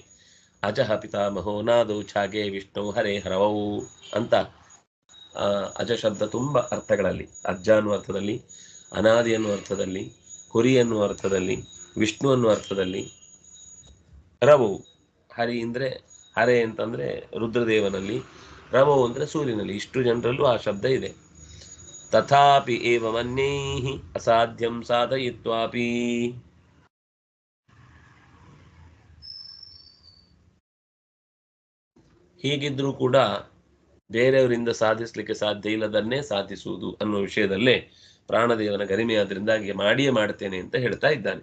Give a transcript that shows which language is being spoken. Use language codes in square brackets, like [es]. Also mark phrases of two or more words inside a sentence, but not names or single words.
[sa] ಅಜಃ ಪಿತಾಮಹೋ ನಾದೋ ಛಾಗೆ ವಿಷ್ಣು ಹರೇ ಹರವೌ [kn] ಅಂತ ಅಜ ಶಬ್ದ ತುಂಬ ಅರ್ಥಗಳಲ್ಲಿ, ಅಜ್ಜ ಅನ್ನುವ ಅರ್ಥದಲ್ಲಿ, ಅನಾದಿ ಅನ್ನುವ ಅರ್ಥದಲ್ಲಿ, ಕುರಿ ಅನ್ನುವ ಅರ್ಥದಲ್ಲಿ, ವಿಷ್ಣು ಅನ್ನುವ ಅರ್ಥದಲ್ಲಿ, ರವೌ ಹರಿ ಅಂದ್ರೆ ಹರೆ ಅಂತಂದ್ರೆ ರುದ್ರದೇವನಲ್ಲಿ, ರವೌ ಅಂದ್ರೆ ಸೂರ್ಯನಲ್ಲಿ. ಇಷ್ಟು ಜನರಲ್ಲೂ ಆ ಶಬ್ದ ಇದೆ. [sa] ತಥಾಪಿ ಏವ ಮನ್ಯೈಹಿ ಅಸಾಧ್ಯಂ ಸಾಧಯಿತ್ವಾಪಿ. [kn] ಹೀಗಿದ್ರೂ ಕೂಡ ಬೇರೆಯವರಿಂದ ಸಾಧಿಸಲಿಕ್ಕೆ ಸಾಧ್ಯ ಇಲ್ಲದನ್ನೇ ಸಾಧಿಸುವುದು ಅನ್ನುವ ವಿಷಯದಲ್ಲೇ ಪ್ರಾಣದೇವನ ಗರಿಮೆಯಾದ್ರಿಂದಾಗಿ ಮಾಡಿಯೇ ಮಾಡ್ತೇನೆ ಅಂತ ಹೇಳ್ತಾ ಇದ್ದಾನೆ.